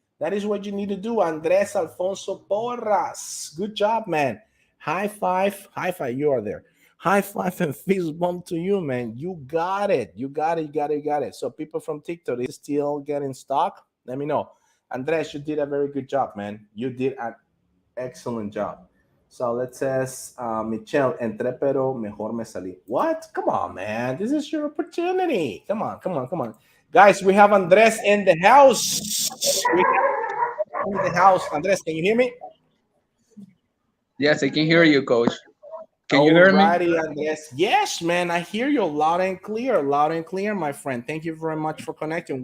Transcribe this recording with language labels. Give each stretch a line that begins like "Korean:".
English: That is what you need to do, Andres Alfonso Porras. Good job, man. High five. High five. You are there. High five and fist bump to you, man. You got it. You got it. You got it. You got it. So people from TikTok is still getting stock. Let me know. Andres, you did a very good job, man. You did an excellent job. So let's says,
Spanish: Michelle, entré pero mejor me salí.
English: What? Come on, man. This is your opportunity. Come on, come on, come on. Guys, we have Andres in the house. We have in the house. Andres, can you hear me? Yes, I can hear you, coach. Can you hear me? Alrighty, Andres. Yes, man. I hear you loud and clear, my friend. Thank you very much for connecting.